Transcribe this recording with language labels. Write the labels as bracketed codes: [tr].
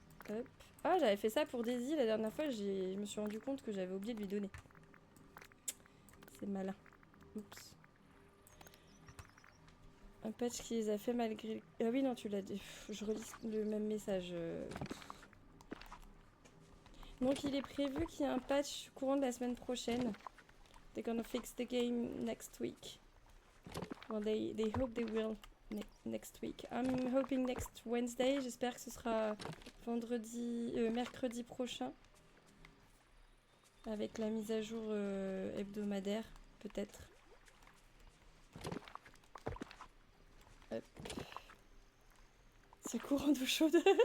[fr] Hop. Ah, j'avais fait ça pour Daisy la dernière fois. Je me suis rendu compte que j'avais oublié de lui donner. C'est malin. Oups. Un patch qui les a fait malgré... Ah oui, non, tu l'as dit. Je relis le même message. Donc, il est prévu qu'il y ait un patch courant de la semaine prochaine. [en] They're gonna fix the game next week. Well, they hope they will next week. I'm hoping next Wednesday. [fr] J'espère que ce sera mercredi prochain. Avec la mise à jour hebdomadaire, peut-être. Hop. C'est courant d'eau chaude.